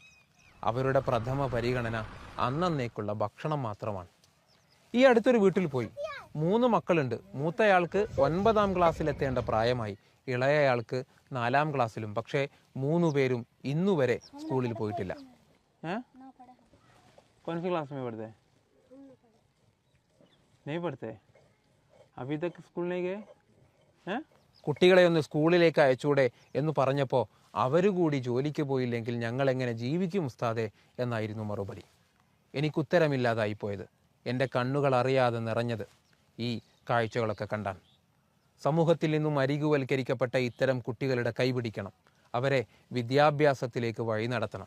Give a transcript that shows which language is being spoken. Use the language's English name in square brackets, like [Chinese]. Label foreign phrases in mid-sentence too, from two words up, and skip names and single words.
[Malayalam] അവരുടെ പ്രഥമ പരിഗണന അന്നേക്കുള്ള ഭക്ഷണം മാത്രമാണ്. ഈ അടുത്തൊരു വീട്ടിൽ പോയി. 3 മക്കളുണ്ട്. മൂത്തയാൾക്ക് 9ാം ക്ലാസ്സിലെത്തേണ്ട പ്രായമായി, ഇളയയാൾക്ക് 4ാം ക്ലാസ്സിലും. പക്ഷേ 3 പേരും ഇന്നുവരെ സ്കൂളിൽ പോയിട്ടില്ല. [Hindi] कौन सी क्लास में पढ़ते हैं? नहीं पढ़ते? अभी तक स्कूल नहीं गए? [Malayalam] കുട്ടികളെ ഒന്ന് സ്കൂളിലേക്ക് അയച്ചൂടെ എന്ന് പറഞ്ഞപ്പോൾ അവരുകൂടി ജോലിക്ക് പോയില്ലെങ്കിൽ ഞങ്ങൾ എങ്ങനെ ജീവിക്കും ഉസ്താദെ എന്നായിരുന്നു മറുപടി. എനിക്കുത്തരമില്ലാതായിപ്പോയത്. എൻ്റെ കണ്ണുകൾ അറിയാതെ നിറഞ്ഞത് ഈ കാഴ്ചകളൊക്കെ കണ്ടാൻ. സമൂഹത്തിൽ നിന്നും അരികുവൽക്കരിക്കപ്പെട്ട ഇത്തരം കുട്ടികളുടെ കൈപിടിക്കണം, അവരെ വിദ്യാഭ്യാസത്തിലേക്ക് വഴി നടത്തണം.